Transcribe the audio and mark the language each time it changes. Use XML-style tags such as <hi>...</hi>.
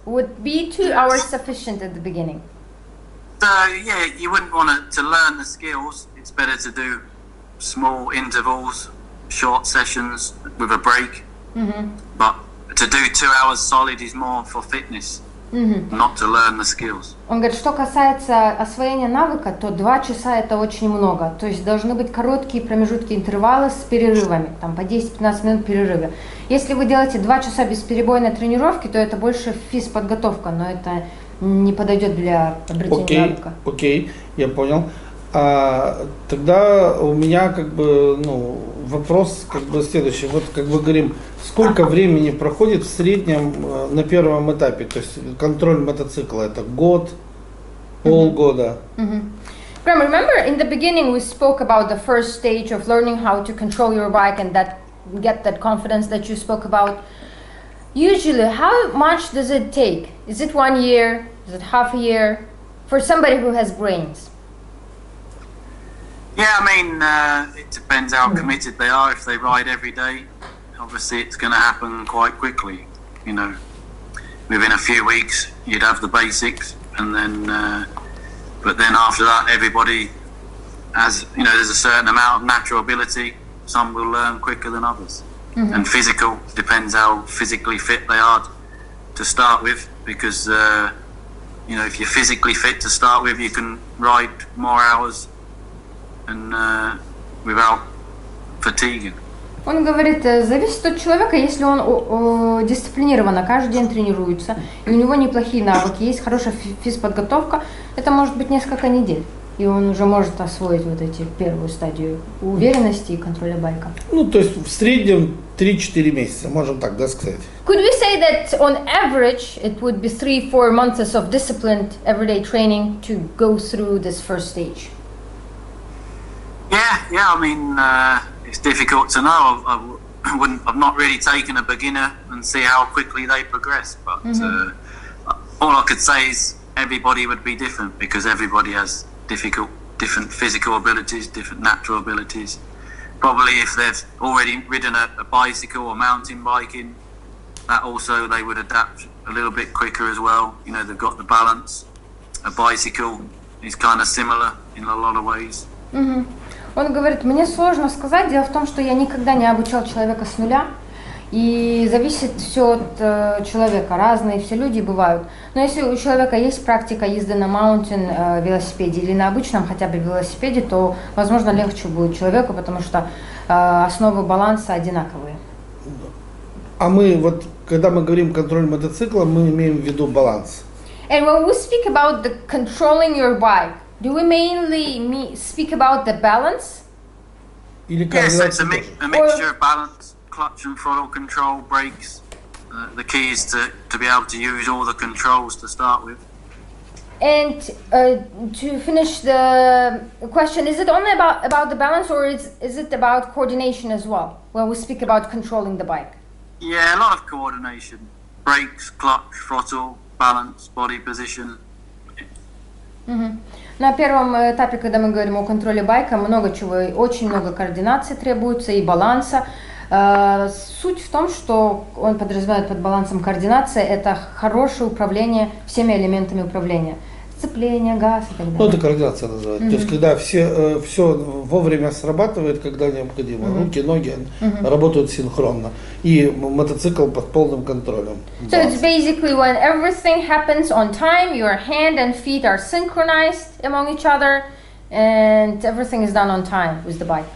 <en>Would be 2 hours sufficient at the beginning? So yeah, you wouldn't want to learn the skills. It's better to do small intervals, short sessions with a break. But to do 2 hours solid is more for fitness. not to learn the skills.</en> <ru>Он говорит, что касается освоения навыка, то 2 часа это очень много. То есть должны быть короткие промежутки, интервалы с перерывами, там по 10-15 минут перерыва. Если вы делаете 2 часа бесперебойной тренировки, то это больше физподготовка, но это не подойдет для обретения навыка. Окей, я понял. Тогда у меня вопрос следующий. Вот как бы говорим, сколько времени проходит в среднем на первом этапе? То есть контроль мотоцикла это год, полгода.</ru> <en>Graham, remember in the beginning we spoke about the first stage of learning how to control your bike and get that confidence that you spoke about. Usually, how much does it take? Is it 1 year? Is it half a year? For somebody who has brains? Yeah, I mean, it depends how committed they are. If they ride every day, obviously it's going to happen quite quickly. You know, within a few weeks, you'd have the basics, and then, but then after that, everybody has, there's a certain amount of natural ability. Some will learn quicker than others. And physical, depends how physically fit they are to start with, because, if you're physically fit to start with, you can ride more hours and without fatiguing.</en> <ru>Он говорит, зависит от человека, если он дисциплинированно каждый день тренируется, и у него неплохие навыки, есть хорошая физподготовка, это может быть несколько недель, и он уже может освоить вот эти первую стадию уверенности и контроля байка. То есть в среднем 3-4 месяца, можем так, сказать.</ru> <en>Could we say that on average it would be 3-4 months of disciplined everyday training to go through this first stage? Yeah. I mean, it's difficult to know. I've not really taken a beginner and see how quickly they progress. But all I could say is everybody would be different, because everybody has different physical abilities, different natural abilities. Probably if they've already ridden a bicycle or mountain biking, that also they would adapt a little bit quicker as well. They've got the balance. A bicycle is kind of similar in a lot of ways.</en> <ru>Он говорит, мне сложно сказать, дело в том, что я никогда не обучал человека с нуля, и зависит все от человека, разные все люди бывают. Но если у человека есть практика езды на маунтин велосипеде или на обычном хотя бы велосипеде, то, возможно, легче будет человеку, потому что основы баланса одинаковые. А мы, когда мы говорим контроль мотоцикла, мы имеем в виду баланс.</ru> <en>And when we speak about the controlling your bike, do we mainly speak about the balance? Yes, it's a mixture of balance, clutch and throttle control, brakes. The key is to be able to use all the controls to start with. And to finish the question, is it only about the balance, or is it about coordination as well, when we speak about controlling the bike? Yeah, a lot of coordination. Brakes, clutch, throttle, balance, body position.</en> <ru>На первом этапе, когда мы говорим о контроле байка, много чего, очень много координации требуется и баланса. Суть в том, что он подразумевает под балансом координация, это хорошее управление всеми элементами управления. Сцепление, газ и так далее. Это координация называется. То есть, когда все вовремя срабатывает, когда необходимо. Руки, ноги работают синхронно. И мотоцикл под полным контролем.</ru> <en>So it's basically when everything happens on time, your hand and feet are synchronized among each other, and everything is done on time with the bike.</en>